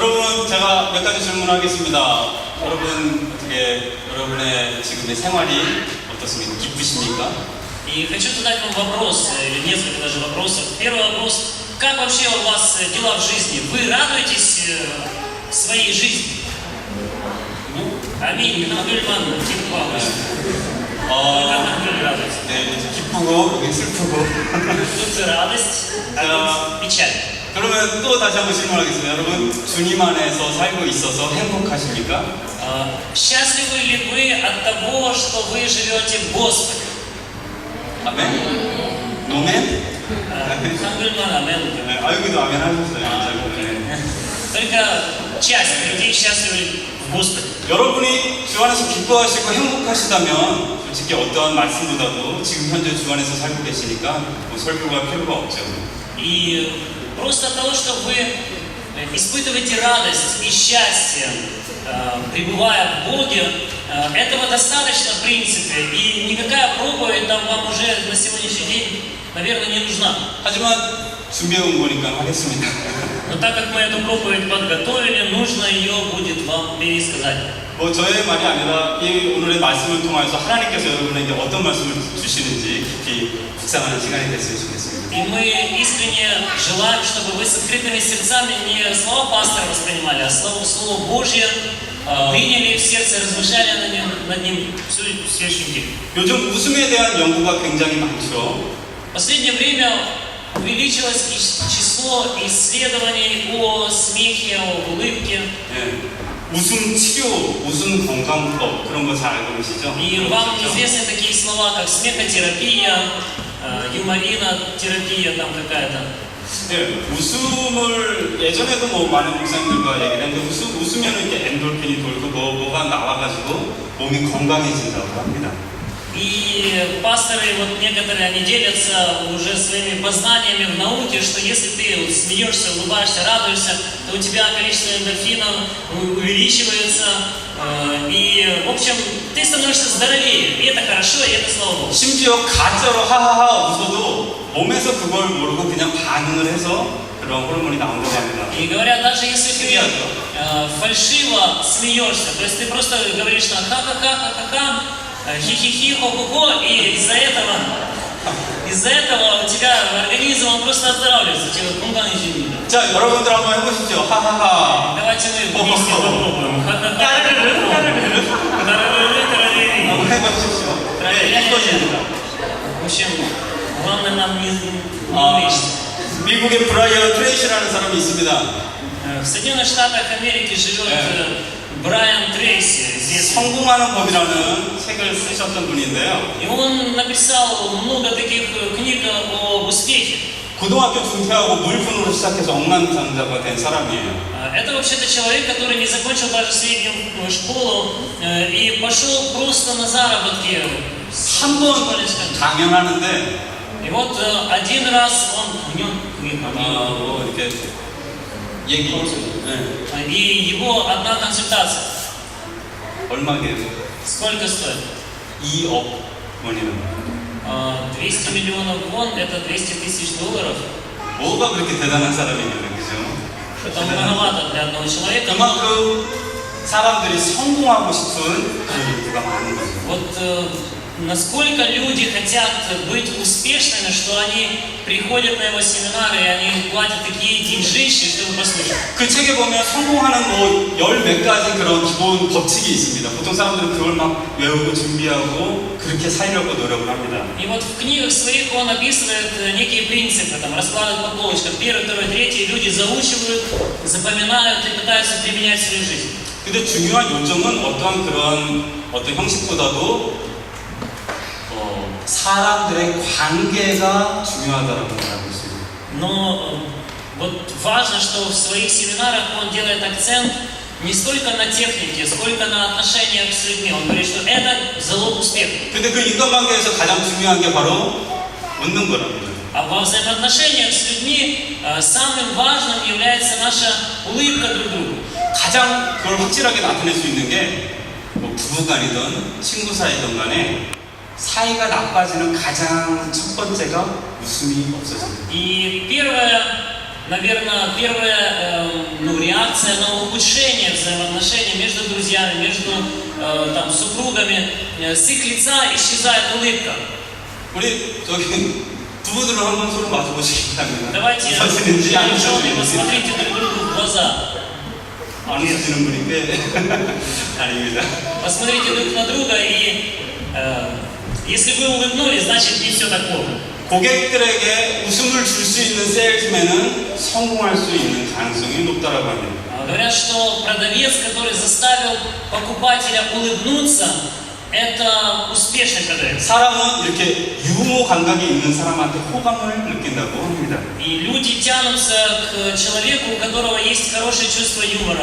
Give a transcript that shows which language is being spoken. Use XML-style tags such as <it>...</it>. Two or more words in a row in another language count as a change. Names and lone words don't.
<ko>여러분, 제가 몇 가지 질문하겠습니다. 여러분, 어떻게, 여러분의 지금의 생활이 어떻습니까? 기쁘십니까?</ko> <ru>И хочу задать вам вопрос, или несколько даже вопросов. Первый вопрос, как вообще у вас дела в жизни? Вы радуетесь своей жизни? Аминь. Хангельман, типа. Как Хангель радуется?</ru> <ko>네, 기쁘고, 여기 슬프고.</ko> <ru>Тут радость, а тут печаль.</ru> <ko>그러면 또 다시 한번 질문하겠습니다. 여러분, 주님 안에서 살고 있어서 행복하십니까?</ko> <ru>Счастливы ли вы от того, что вы живете в Господе?</ru> <ko>아멘? 노멘?</ko> <ru>Хангельман, амен.</ru> <ko>네, 여기도 아멘 하셨어요. 네.</ko> <ru>Только часть людей счастливы в Господе.</ru> <ko>여러분이 주 안에서 기뻐하시고 행복하시다면 솔직히 어떠한 말씀보다도 지금 현재 주 안에서 살고 계시니까 뭐 설교가 필요가 없죠.</ko> <ru>И просто от того, что вы испытываете радость и счастье, пребывая в Боге, этого достаточно в принципе. И никакая проповедь там вам уже на сегодняшний день, наверное, не нужна.</ru> <ko>하지만 준비해온 거니까 하겠습니다.</ko> <ru>Но так как мы эту проповедь подготовили, нужно ее будет вам пересказать.</ru> <ko>뭐 저의 말이 아니라 이 오늘의 말씀을 통해서 하나님께서 여러분에게 어떤 말씀을 주시는지 깊이 묵상하는 시간이 됐으면 좋겠습니다.</ko> <ru>И мы искренне желаем, чтобы вы с открытыми сердцами не слова пастора воспринимали, а Слово Божье приняли в сердце, размышляли над ним всю следующую неделю.</ru> <ko>요즘 웃음에 대한 연구가 굉장히 많죠.</ko> <ru>В последнее время увеличилось число исследований о смехе, о улыбке.</ru> <ko>네. 웃음 치료, 웃음 건강법 그런 거 잘 알고 계시죠?</ko> <ru>И вам известны такие слова, как смехотерапия, юморинотерапия там какая-то.</ru> <ko>네, 웃음을 예전에도 뭐 많은 목사님들과 얘기를 했는데 웃으면 이렇게 엔돌핀이 돌고 뭐가 나와가지고 몸이 건강해진다고 합니다.</ko> <ru>И пасторы, вот некоторые, они делятся уже своими познаниями в науке, что если ты вот смеешься, улыбаешься, радуешься, то у тебя количество эндорфинов увеличивается, и, в общем, ты становишься здоровее, и это хорошо, и это слава Богу.</ru> <ko>심지어 가짜로 하하하 웃어도 몸에서 그걸 모르고 그냥 반응을 해서 그런 호르몬이 나온다고 합니다.</ko> <ru>И говорят, даже если ты фальшиво смеешься, то есть ты просто говоришь на ха-ха-ха-ха-ха, хи-хи-хи, хо-хо-хо, и из-за этого у тебя организм он просто оздоравливается, тебе 건강해집니다.</ru> <ko>자, 여러분들 한번 해보시죠. 하하하.</ko> <ru>Давайте мы вместе попробуем.</ru> <ko>한번 해보십시오. 네, 이것입니다.</ko> <ru>В общем, главное нам не увлечься.</ru> <ko>미국의 브라이언 트레이시라는 사람이 있습니다.</ko> <ru>В Соединенных Штатах Америки живет Брайан Трейси, известный.</ru> <ko>성공하는 법이라는 책을 쓰셨던 분인데요.</ko> <ru>И он написал много таких книг об успехе.</ru> <ko>고등학교 중퇴하고 물분으로 시작해서 억만장자가 된 사람이에요.</ko> <ru>Это вообще-то человек, который не закончил даже среднюю школу и пошел просто на заработки.</ru> <ko>한 번 강연하는데</ko> <ru>И вот один раз он</ru> <ko>뭐 이렇게 얘기</ko> <ru>и его одна консультация.</ru> <ko>얼마게요?</ko> <ru>Сколько стоит?</ru> <ko>2억 원이라고.</ko> <ru>200 миллионов вон, это 200 тысяч долларов.</ru> <ko>뭐가 그렇게 대단한 사람이길래, 그죠?</ko> <ru>Это многовато для одного человека.</ru> <ko>그만큼 사람들이 성공하고 싶은 그런 욕구가 많은 거죠.</ko> <ru>Вот насколько люди хотят быть успешными, что они приходят на его семинары и они платят такие деньжищи, чтобы послушать.</ru> <ko>그 책에 보면 성공하는 뭐 열 몇 가지 그런 기본 법칙이 있습니다. 보통 사람들은 그걸 막 외우고 준비하고 그렇게 살려고 노력을 합니다.</ko> <ru>И вот в книгах своих он описывает некие принципы, там раскладывает по полочкам. Первый, второй, третий. Люди заучивают, запоминают и пытаются применять в своей жизни.</ru> <ko>근데 중요한 요점은 어떤 형식보다도 사람들의 관계가 중요하다고 말하고 있습니다.</ko> <ru>Но вот важно, что в своих семинарах он делает акцент не столько на технике, сколько на отношениях с людьми. Он говорит, что это залог успеха.</ru> <ko>근데 그 인간관계에서 가장 중요한 게 바로 웃는 거랍니다.</ko> <ru>А во взаимоотношениях с людьми самым важным является наша улыбка друг другу.</ru> <ko>가장 그걸 확실하게 나타낼 수 있는 게 뭐 부부간이든 친구 사이든 간에 사이가 나빠지는 가장 첫 번째가 웃음이 없어집니다.</ko> <ru>И первая, наверное, реакция на ухудшения взаимоотношений между друзьями, между там, супругами, с их лица исчезает улыбка.</ru> <ko>우리 저기 부부들은 한번 서로 마주보시기 바랍니다.</ko> <ru>Давайте,</ru> <ko>웃어지는지 안</ko> <ru>жены,</ru> <ko>웃어지는지.</ko> <ru>посмотрите друг другу в глаза.</ru> <ko>안 웃어지는 분인데 아닙니다.</ko> <ru>Посмотрите друг на друга и если вы улыбнулись, значит не все так плохо.</ru> <ko>고객들에게 웃음을 줄 수 있는 세일즈맨은 성공할 수 있는 가능성이 높다라고 합니다.</ko> <ru>Говорят, что продавец, который заставил покупателя улыбнуться, это успешный продавец.</ru> <ko>사람은 이렇게 유머 감각이 있는 사람한테 호감을 느낀다고 합니다.</ko> <ru>И люди тянутся к человеку, у которого есть хорошее чувство юмора.</ru>